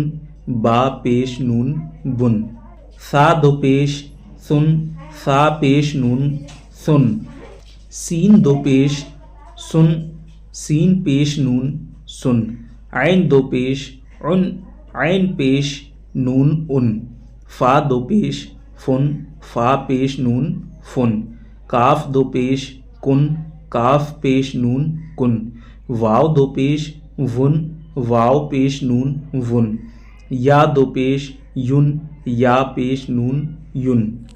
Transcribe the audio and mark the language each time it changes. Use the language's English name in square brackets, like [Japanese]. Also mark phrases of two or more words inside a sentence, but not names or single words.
[Urdu] با پیش نون بُن، ثا دو پیش ثُن، ثا پیش نون ثُن، سین دو پیش سُن، سین پیش نون سُن، عین دو پیش عُن، عین پیش نون عُن، فا دو پیش فُن، فا پیش نون فُن، کاف دو پیش کُن، کاف پیش نون کُن، واؤ دو پیش وُن، واؤ پیش نون وُن، یا دو پیش یُن، یا پیش نون یُن.